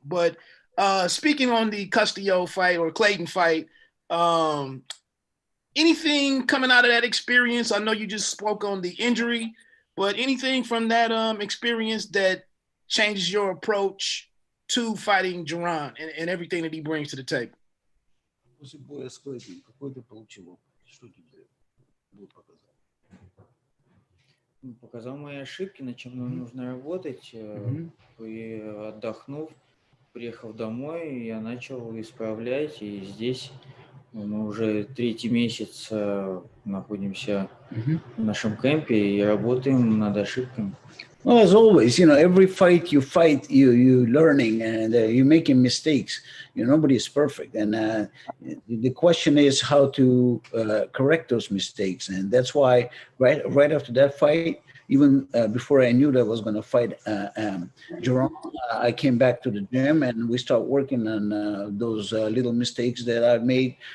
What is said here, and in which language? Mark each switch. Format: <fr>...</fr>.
<en>But speaking on the Castillo fight or Clayton fight, anything coming out of that experience? I know you just spoke on the injury, but anything from that experience that changes your approach to fighting Jaron and everything that he brings to the table?</en> <ru>После боя с Клэйдом, какой ты получил опыт? Что тебе показал? Показал мои ошибки, над чем нам нужно работать. И отдохнув, приехав домой, я начал исправлять. И здесь мы уже 3-й месяц находимся в нашем кемпе и работаем над ошибками.</ru> <en>Well, as always, every fight you fight, you learning and you're making mistakes. Nobody is perfect, and the question is how to correct those mistakes. And that's why right after that fight, even before I knew that I was going to fight Jaron, I came back to the gym and we start working on those little mistakes that I made.</en>